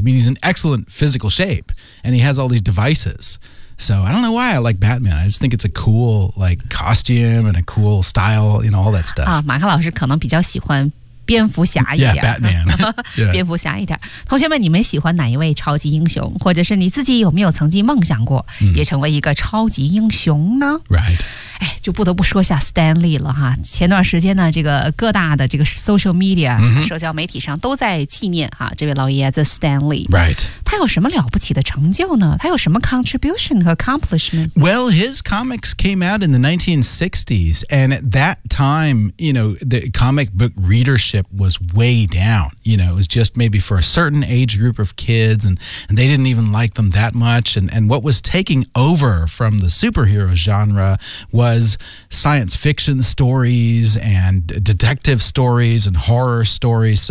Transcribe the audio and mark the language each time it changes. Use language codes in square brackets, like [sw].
[en] I mean, he's in excellent physical shape and he has all these devices. So I don't know why I like Batman. I just think it's a cool like costume and a cool style, you know, all that stuff. [zh] 啊，马克老师可能比较喜欢蝙蝠侠一点 [en] yeah, Batman. [zh] 蝙蝠侠一点、yeah. 同学们你们喜欢哪一位超级英雄或者是你自己有没有曾经梦想过、mm. 也成为一个超级英雄呢 [en] Right. [zh] 哎，就不得不说下 Stan Lee 了哈。前段时间呢，这个各大的这个 social media、社交媒体上都在纪念哈这位老爷子 Stan Lee。 [en] Right. [zh] 他有什么了不起的成就呢？他有什么 contribution 和 accomplishment? [en] Well, his comics came out in the 1960s, and at that time, you know, the comic book readership was way down. You know, it was just maybe for a certain age group of kids, and they didn't even like them that much. And what was taking over from the superhero genre was science fiction stories and detective stories and horror stories.